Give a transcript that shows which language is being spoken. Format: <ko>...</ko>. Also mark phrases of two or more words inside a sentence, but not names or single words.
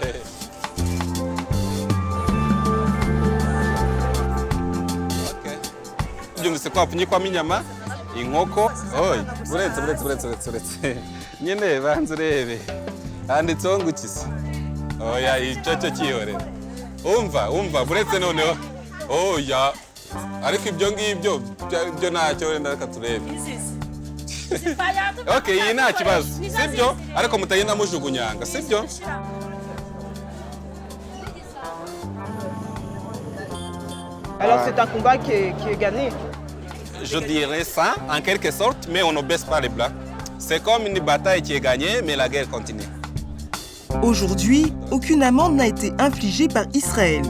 <rw>byumvise ko hapfunyikwamo inyama inkoko oyi uretse nyine banze urebe handitseho ngo ikisi oya icyo cyihorera umva buretse noneho oya ariko ibyo ngibyo byo ntacyo wenda reka turebe okay iyi nta kibazo sibyo ariko mutagenda mujugunyanga sibyo.</rw> <fr>Alors c'est un combat qui est gagné. Je dirais ça en quelque sorte, mais on ne baisse pas les bras. C'est comme une bataille qui est gagnée, mais la guerre continue. Aujourd'hui, aucune amende n'a été infligée par Israël.</fr>